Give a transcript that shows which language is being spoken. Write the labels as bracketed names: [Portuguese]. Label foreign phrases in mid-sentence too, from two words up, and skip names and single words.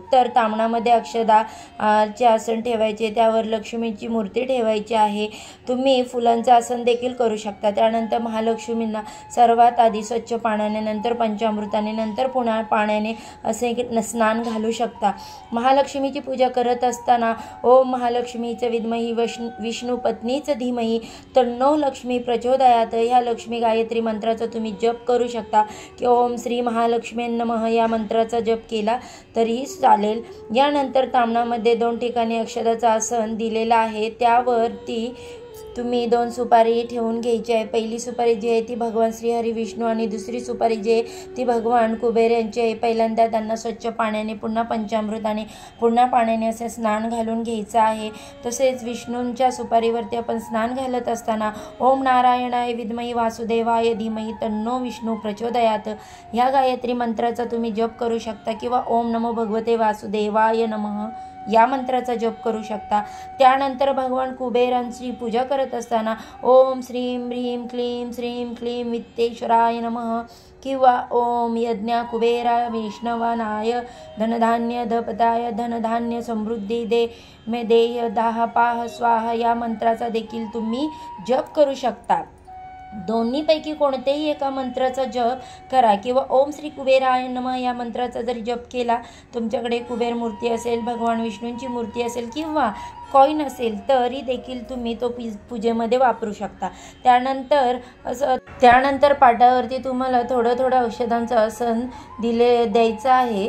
[Marathi] तर तामणामध्ये अक्षदा चे आसन ठेवायचे, त्यावर लक्ष्मीची मूर्ती ठेवायची आहे। तुम्ही फुलांचं आसन देखील करू शकता। त्यानंतर महालक्ष्मींना सर्वात आधी स्वच्छ पाण्याने, नंतर पंचामृताने, नंतर पुन्हा पाण्याने असे स्नान घालू शकता। महालक्ष्मीची पूजा करत असताना [Sanskrit] ओम महालक्ष्मीचे विद्मही विष्णू पत्नीच धीमही तन्नो लक्ष्मी प्रचोदयात [Marathi] ह्या लक्ष्मी गायत्री मंत्राचा तुम्ही जप करू शकता की [Sanskrit] ओम श्री महालक्ष्मी नमः [Marathi] या मंत्राचा जप केला तरीही चालेल। यानंतर तामणामध्ये 2 ठिकाणी अक्षदाचं आसन दिलेलं आहे, त्यावरती तुम्ही 2 सुपारी ठेवून घ्यायची आहे। पहिली सुपारी जी आहे ती भगवान श्रीहरी विष्णू आणि दुसरी सुपारी जी आहे ती भगवान कुबेर यांची आहे। पहिल्यांदा त्यांना स्वच्छ पाण्याने, पुन्हा पंचामृताने, पुन्हा पाण्याने असे स्नान घालून घ्यायचं आहे। तसेच विष्णूंच्या सुपारीवरती आपण स्नान घालत असताना [Sanskrit] ओम नारायणाय विद्मही वासुदेवाय धीमही तन्नो विष्णू प्रचोदयात [Marathi] ह्या गायत्री मंत्राचा तुम्ही जप करू शकता किंवा [Sanskrit] ओम नमो भगवते वासुदेवाय नमः [Marathi] या मंत्राचा जप करू शकता। त्यानंतर भगवान कुबेरांची पूजा करत असताना [Sanskrit] ओम श्रीं ह्रीं क्लीं श्रीं क्लीं वित्तेश्वराय नमः [Marathi] किंवा [Sanskrit] ओम यज्ञ कुबेरा वैष्णवानाय धनधान्य धपताय धनधान्य समृद्धी दे मे देय दाह पाह स्वाहा [Marathi] या मंत्राचा देखील तुम्ही जप करू शकता। दोन्हीपैकी कोणतेही एका मंत्राचा जप करा किंवा [Sanskrit] ओम श्री कुबेराय नमः [Marathi] या मंत्राचा जरी जप केला, तुमच्याकडे कुबेर मूर्ती असेल, भगवान विष्णूंची मूर्ती असेल किंवा कॉईन असेल तरी देखील तुम्ही तो पूजेमध्ये वापरू शकता। त्यानंतर पाटावरती तुम्हाला थोडं औषधांचं आसन द्यायचं आहे।